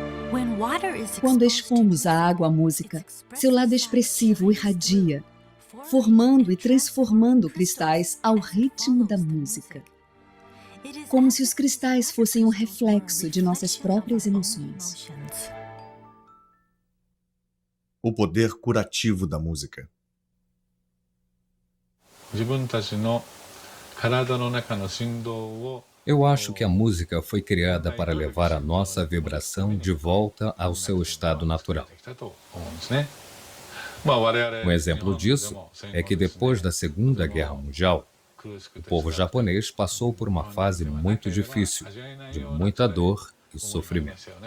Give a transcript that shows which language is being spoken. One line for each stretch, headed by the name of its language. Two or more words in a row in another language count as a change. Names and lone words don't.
Portuguese: Quando expomos à água a música, seu lado expressivo irradia, formando e transformando cristais ao ritmo da música. Como se os cristais fossem um reflexo de nossas próprias emoções. O poder curativo da música.
Japanese: 自分たちの体の中の振動を
Portuguese: Eu acho que a música foi criada para levar a nossa vibração de volta ao seu estado natural. Um exemplo disso é que depois da Segunda Guerra Mundial, o povo japonês passou por uma fase muito difícil, de muita dor e sofrimento.